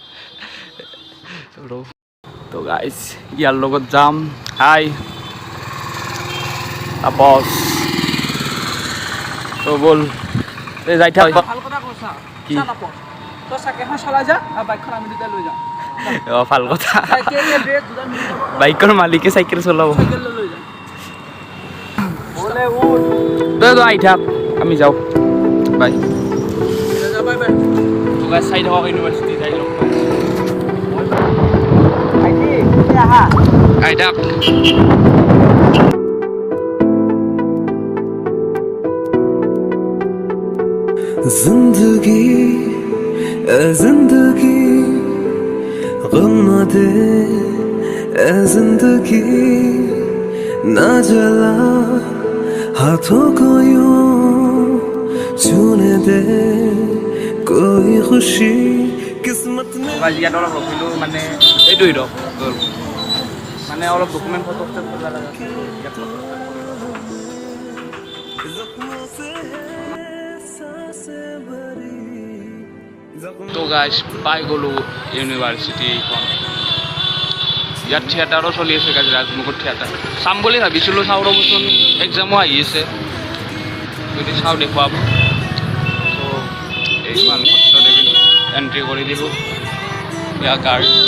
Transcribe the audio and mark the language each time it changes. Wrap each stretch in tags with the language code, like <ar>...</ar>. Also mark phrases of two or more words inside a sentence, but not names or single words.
<as>তো গাইজ ইয়াৰ লগত যাম হাই আপচ তো বল যাই থাক ভাল কথা কৈছা কি তো চাইকেলখন চলাই যা আৰু বাইকখন আমি দুটা লৈ যাম ভাল কথা বাইকৰ মালিকে চাইকেল চলাব লৈ যাম তই আহি থাক আমি যাওঁ</as> <en>bye bye</en> <as>চাই থাকক ইউনিভাৰ্চিটি যাই লগ আহি থাক</as> <hi>जिंदगी गम न दे ए जिंदगी ना जला हाथों को यूं छूने दे कोई खुशी किस्मत में</hi> <as>ইয়াত অলপ ৰখিলোঁ মানে এইটো হিৰক মানে অলপ</as> <en>document photo</en> <as>তো গাইজ পাই গ'লোঁ ইউনিভাৰ্চিটি এইখন ইয়াত থিয়েটাৰো চলি আছে গাইজ ৰাজমুকুট থিয়েটাৰ চাম বুলি ভাবিছিলোঁ চাওঁ ৰ'বচোন এক্সামো আহি আছে যদি চাওঁ দেখুৱাব তো এইখন সত্যদেৱীত এণ্ট্ৰি কৰি দিলোঁ ইয়াৰ গাৰ্ড</as>